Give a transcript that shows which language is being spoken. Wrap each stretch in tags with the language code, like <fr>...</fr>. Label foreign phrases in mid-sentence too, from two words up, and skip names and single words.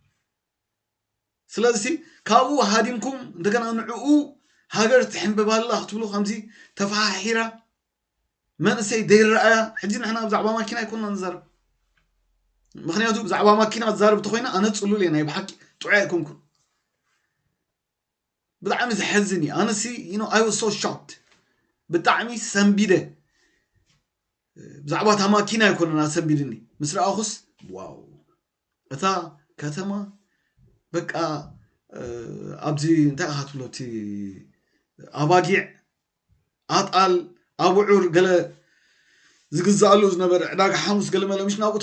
<ti>ስለዚህ ካብኡ ሃዲምኩም እንደገና ንዕኡ ሃገር ትሕንበባላ ክትብሉ ከምዚ ተፈሓሒራ መንእሰይ ደይረኣያ ሕጂ ንሕና ብዛዕባ ማኪና ይኮንና ንዛረብ ምክንያቱ ብዛዕባ ማኪና ዝዛረብ እንተኮይና ኣነ ፅሉል እየ ናይ ብሓቂ ጥዑይ ኣይኮንኩን ብጣዕሚ ዝሕዝን እዩ ኣነሲ</ti> <en>I was so shocked</en> <ti>ብጣዕሚ ሰንቢደ ብዛዕባ እታ ማኪና ይኮንና ሰንቢድኒ ምስ ረኣኹስ ዋው እታ ከተማ በቃ ኣብዚ እንታይ ኢኻ ትብሎ እቲ ኣባጊዕ ኣጣል ኣቡዑር ገለ ዝግዛእሉ ዝነበረ ዕዳጋ ሓሙስ ገለ መለ ምሽ ናብኡ</ti>